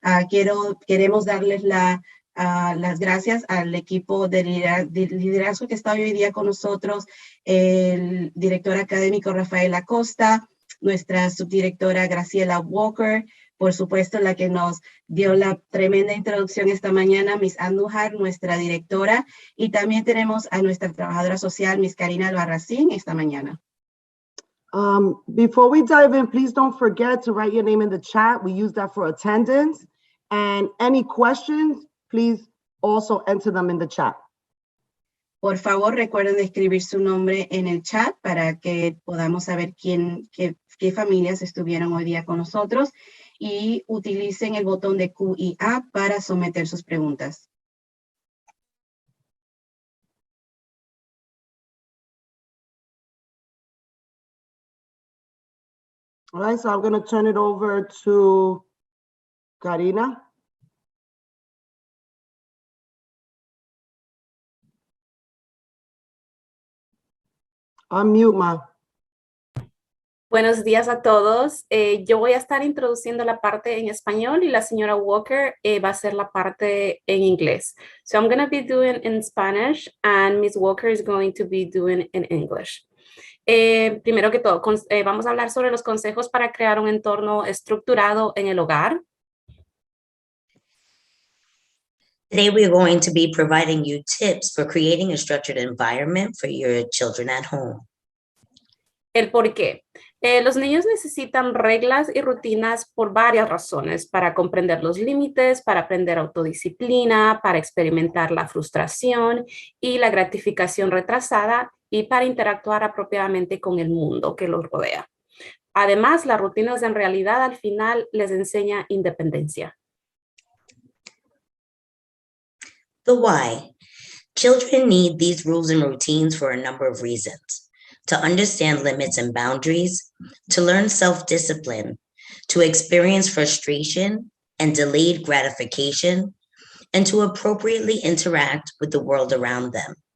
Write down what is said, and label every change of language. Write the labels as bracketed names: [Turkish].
[Spanish] Queremos darles las gracias al equipo de liderazgo que está hoy día con nosotros, el director académico Rafael Acosta, nuestra subdirectora Graciela Walker, por supuesto la que nos dio la tremenda introducción esta mañana, Miss Andújar, nuestra directora, y también tenemos a nuestra trabajadora social, Miss Karina Albarracín, esta mañana. [English] Before we dive in, please don't forget to write your name in the chat. We use that for attendance. And any questions, please also enter them in the chat. [Spanish] Por favor, recuerden escribir su nombre en el chat para que podamos saber qué familias estuvieron hoy día con nosotros y utilicen el botón de Q y A para someter sus preguntas. [English] All right, so I'm going to turn it over to Karina. Unmute, ma. [Spanish] Buenos días a todos. Yo voy a estar introduciendo la parte en español y la señora Walker va a hacer la parte en inglés. [English] So I'm going to be doing in Spanish and Miss Walker is going to be doing in English. [Spanish] Primero que todo, vamos a hablar sobre los consejos para crear un entorno estructurado en el hogar. [English] Today, we're going to be providing you tips for creating a structured environment for your children at home. [Spanish] El por qué. Los niños necesitan reglas y rutinas por varias razones, para comprender los límites, para aprender autodisciplina, para experimentar la frustración y la gratificación retrasada y para interactuar apropiadamente con el mundo que los rodea. Además, las rutinas en realidad al final les enseña independencia. [English] The why. Children need these rules and routines for a number of reasons. To understand limits and boundaries, to learn self-discipline, to experience frustration and delayed gratification, and to appropriately interact with the world around them.